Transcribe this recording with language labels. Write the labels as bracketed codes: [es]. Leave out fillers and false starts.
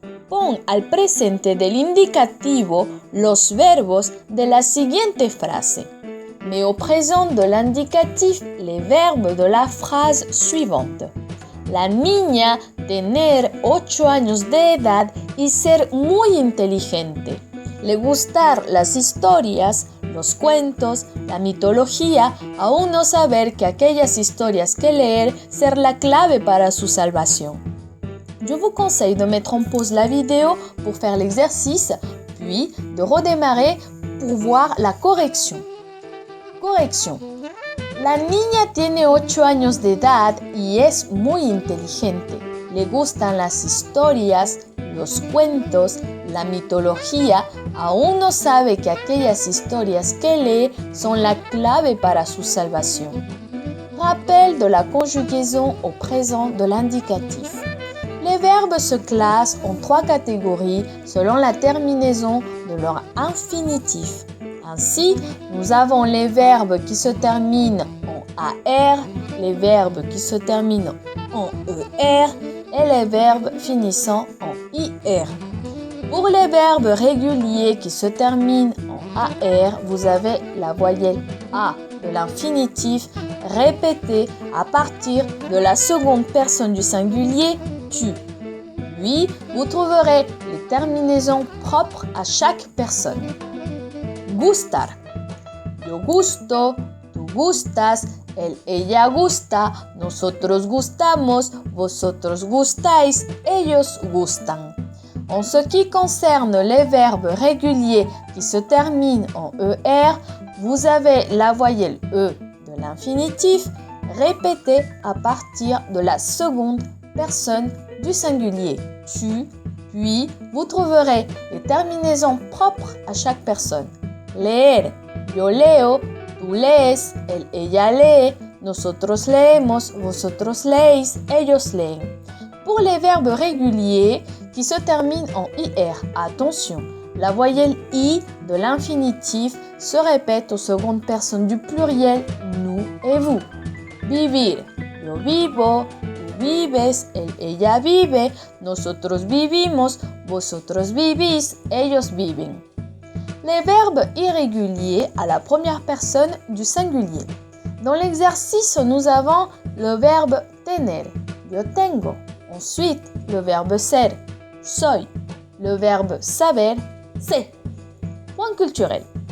[es] Pon al presente del indicativo los verbos de la siguiente frase. [fr] Mais au présent de l'indicatif les verbes de la phrase suivante. [es] La niña tener 8 años de edad y ser muy inteligente. Le gustar las historias, los cuentos, la mitología, aún no saber que aquellas historias que leer ser la clave para su salvación. [fr] Je vous conseille de mettre en pause la vidéo pour faire l'exercice, puis de redémarrer pour voir la correction. [es] Corrección. La niña tiene 8 años de edad y es muy inteligente. Le gustan las historias, los cuentos, la mitología. Aún no sabe que aquellas historias que lee son la clave para su salvación. [fr] Rappel de la conjugaison au présent de l'indicatif. Les verbes se classent en 3 catégories selon la terminaison de leur infinitif. Ainsi, nous avons les verbes qui se terminent en AR, les verbes qui se terminent en ER et les verbes finissant en IR. Pour les verbes réguliers qui se terminent en AR, vous avez la voyelle A de l'infinitif répétée à partir de la seconde personne du singulier tu. Puis, vous trouverez les terminaisons propres à chaque personne. [es] Gustar. Yo gusto, tú gustas, ella gusta, nosotros gustamos, vosotros gustáis, ellos gustan. [fr] En ce qui concerne les verbes réguliers qui se terminent en ER, vous avez la voyelle E de l'infinitif répétée à partir de la seconde personne du singulier tu, puis vous trouverez les terminaisons propres à chaque personne. [es] Leer, yo leo, tú lees, ella lee, nosotros leemos, vosotros leéis, ellos leen. [fr] Pour les verbes réguliers qui se terminent en IR, attention, la voyelle I de l'infinitif se répète aux secondes personnes du pluriel nous et vous. [es] Vivir, yo vivo, tú vives, ella vive, nosotros vivimos, vosotros vivís, ellos viven. [fr] Les verbes irréguliers à la première personne du singulier. Dans l'exercice, nous avons le verbe tener, [es] yo tengo. [fr] Ensuite, le verbe ser, soy. Le verbe saber, sé. Point culturel.